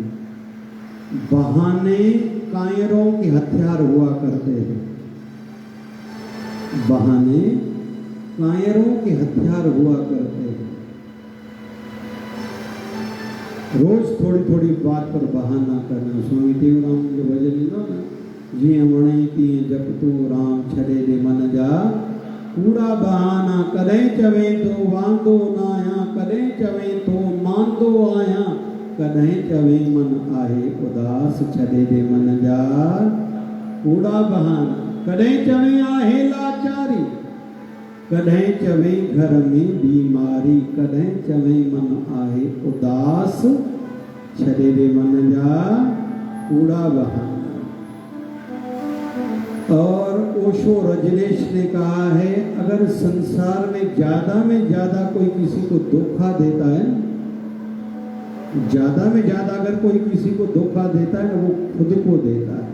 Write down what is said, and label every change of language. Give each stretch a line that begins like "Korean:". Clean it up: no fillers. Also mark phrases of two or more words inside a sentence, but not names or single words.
Hindi: बहाने कायरों के हथियार हुआ करते हैं, बहाने कायरों के हथियार हुआ करते हैं। रोज थोड़ी थोड़ी बात पर बहाना करना। स्वामी देवराम जो भजन लो ना,
Sindhi: जी वणे तीअं जप तू राम छॾे दे मन जा कूड़ा बहाना, कॾहिं चवे तो वांदो न आहियां, कॾहिं चवे तो मांदो आहियां, कॾहिं चवे मन आहे उदास छॾे दे मन जा कूड़ा बहाना, कॾहिं चवे आहे लाचारी, कॾहिं चवे घर में बीमारी, कॾहिं चवे मन आहे उदास छॾे दे मन जा कूड़ा बहाना।
Hindi: और ओशो रजनीश ने कहा है, अगर संसार में ज्यादा कोई किसी को धोखा देता है, ज्यादा में ज्यादा अगर कोई किसी को धोखा देता है ना, वो खुद को देता है।